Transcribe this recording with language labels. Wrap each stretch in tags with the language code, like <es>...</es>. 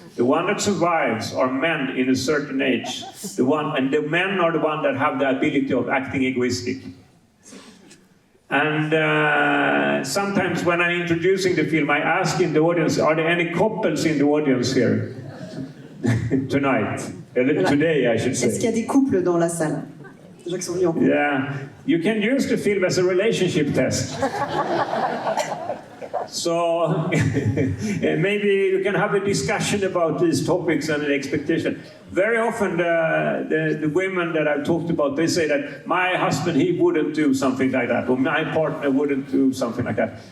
<en>The one that survives are men in a certain age. And the men are the ones that have the ability of acting egoistic. And sometimes when I'm introducing the film, I ask in the audience, are there any couples in the audience here? Tonight. Today, I should say.</en> <fr>Est-ce qu'il y a des couples dans la salle? Des gens qui sont venus en couple.</fr> <en>Yeah. You can use the film as a relationship test. So maybe you can have a discussion about these topics and the expectation. Very often the women that I've talked about, they say that my husband, he wouldn't do something like that, or my partner wouldn't do something like that.</en>